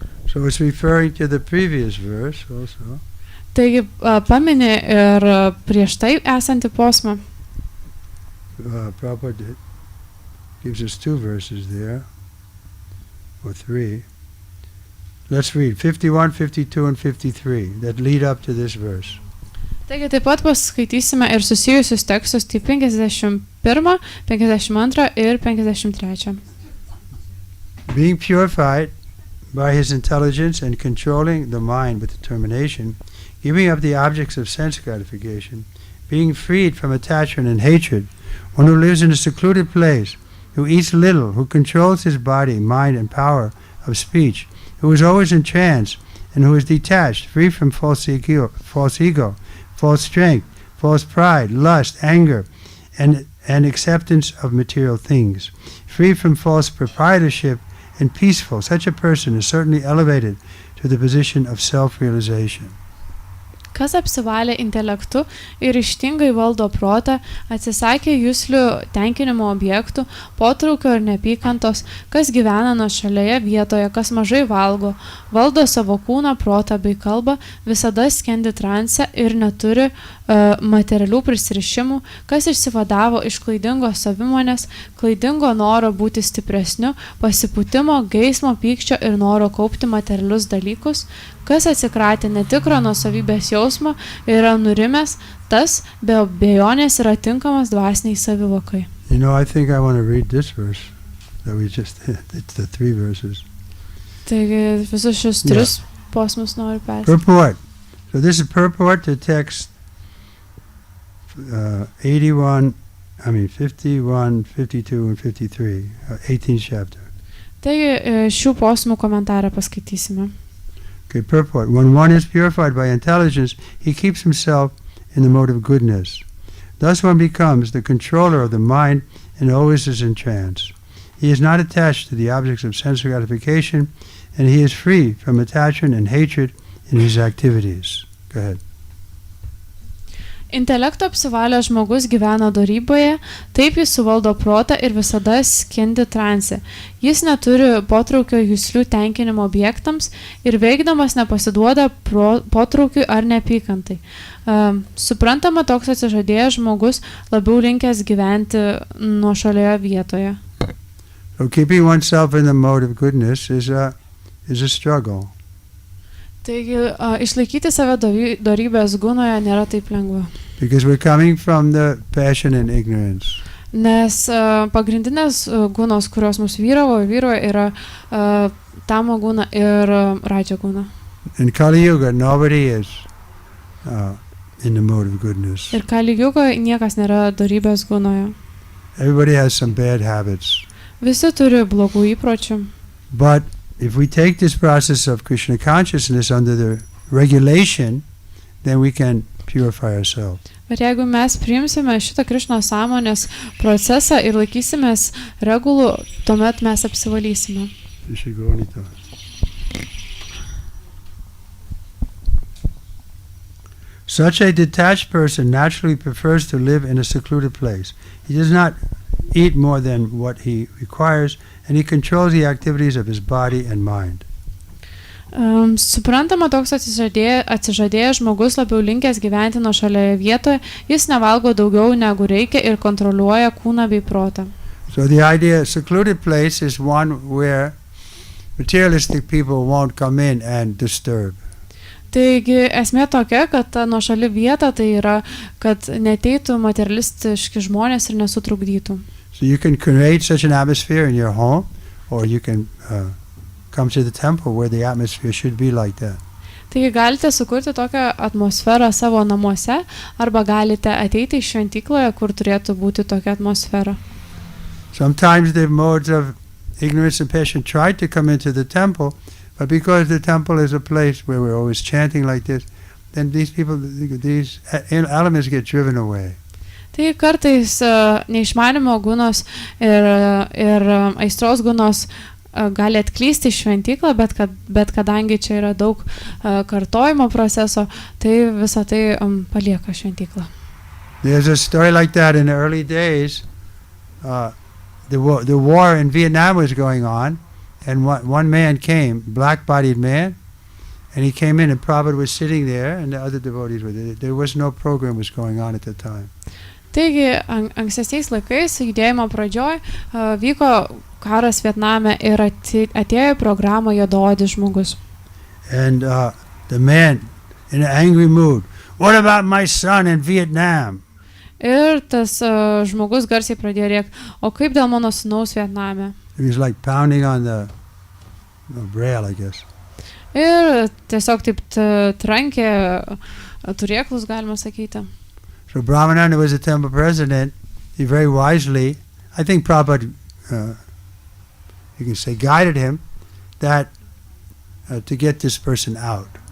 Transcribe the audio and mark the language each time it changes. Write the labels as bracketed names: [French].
[English] So it's referring to the previous verse also. [Lithuanian] Taigi pamini ir prieš tai esantį posmą. [English] Prabhupada gives us two verses there, or three. Let's read 51, 52, and 53 that lead up to this verse. [Lithuanian] Taigi taip pat paskaitysime ir susijusius tekstus, tai 51, 52 ir 53. [English] Being purified by his intelligence and controlling the mind with determination, giving up the objects of sense gratification, being freed from attachment and hatred, one who lives in a secluded place, who eats little, who controls his body, mind, and power of speech, who is always in trance, and who is detached, free from false ego, false strength, false pride, lust, anger, and acceptance of material things, free from false proprietorship, and peaceful. Such a person is certainly elevated to the position of self-realization. [Lithuanian] Kas apsivalė intelektu ir ryžtingai valdo protą, atsisakė juslių tenkinimo objektų, potraukio ir neapykantos, kas gyvena nuošalioje vietoje, kas mažai valgo, valdo savo kūną, protą bei kalbą, visada skendi transe ir neturi materialių prisirišimų, kas išsivadavo iš klaidingos savimonės, klaidingo noro būti stipresniu, pasipūtimo, geismo, pykčio ir noro kaupti materialius dalykus, kas atsikratė netikro nuosavybės jausmo ir yra nurimęs, tas be abejonės yra tinkamas dvasiniai savivokai. [English] You know, I think I want to read this verse that we just did. It's the 3 verses. [Lithuanian] Taigi visus šios 3 posmus noriu perskaityti. [English] Purport. So this is purport to text 51, 52, and 53, 18th chapter. [Lithuanian] Taigi šių posmų komentarą paskaitysime. [English] Okay, purport. When one is purified by intelligence, he keeps himself in the mode of goodness. Thus one becomes the controller of the mind and always is in trance. He is not attached to the objects of sense gratification, and he is free from attachment and hatred in his activities. Go ahead. [Lithuanian] Intelekto apsivalęs žmogus gyvena doryboje, taip jis suvaldo protą ir visada skendi transe. Jis neturi potraukio juslių tenkinimo objektams ir veikdamas nepasiduoda potraukiui ar neapykantai. Suprantama, toks atsižadėjęs žmogus labiau linkęs gyventi nuošalioje vietoje. [English] So keeping oneself in the mode of goodness is a struggle. [Lithuanian] Taigi, išlaikyti save dorybės gunoje nėra taip lengva. [English] Because we're coming from the passion and ignorance. [Lithuanian] Nes pagrindinės gunos, kurios mus vyravo, yra tamo guna ir raja guna. [English] In Kali Yuga, nobody is in the mode of goodness. [Lithuanian] Ir Kali Yuga niekas nėra dorybės gunoje. [English] Everybody has some bad habits. [Lithuanian] Visi turi blogų įpročių. [English] But if we take this process of Krishna consciousness under the regulation, then we can purify ourselves. [Lithuanian] Bet jeigu mes priimsime šitą Krišnos sąmonės procesą ir laikysimės regulų, tuomet mes apsivalysime. [English] Such a detached person naturally prefers to live in a secluded place. He does not eat more than what he requires, and he controls the activities of his body and mind. [Lithuanian] Suprantama, toks atsižadėjęs žmogus labiau linkęs gyventi nuošalioje vietoje, jis nevalgo daugiau negu reikia ir kontroliuoja kūną bei protą. [English] So the idea secluded place is one where materialistic people won't come in and disturb. [Lithuanian] Taigi esmė tokia, kad ta nuošali vieta tai yra, kad neteitų materialistiški žmonės ir nesutrukdytų. [English] So you can create such an atmosphere in your home, or you can come to the temple where the atmosphere should be like that. [Lithuanian] Taigi galite sukurti tokią atmosferą savo namuose, arba galite ateiti į šventykloje, kur turėtų būti tokia atmosfera. [English] Sometimes the modes of ignorance and passion try to come into the temple, but because the temple is a place where we're always chanting like this, then these elements get driven away. [Lithuanian] Tai kartais neišmanimo gunos ir aistros gunos gali atklysti iš šventyklą, bet kadangi čia yra daug kartojimo proceso, tai visą tai palieka šventyklą. [English] There's a story like that in the early days. The war in Vietnam was going on, and one man came, black-bodied man, and he came in, and Prabhupada was sitting there, and the other devotees were there. There was no program was going on at the time. [Lithuanian] Taigi, ankstesniais laikais, judėjimo pradžioj, vyko karas Vietname ir atėjo į programą juodaodis žmogus. [English] And the man, in an angry mood, what about my son in Vietnam? [Lithuanian] Ir tas žmogus garsiai pradėjo rėkti, o kaip dėl mano sūnaus Vietname? [English] He was like pounding on the rail, I guess. [Lithuanian] Ir tiesiog taip trankė turėklus, galima sakyti. [English] So Brahmananda was the temple president. He very wisely, I think Prabhupada, you can say, guided him that to get this person out.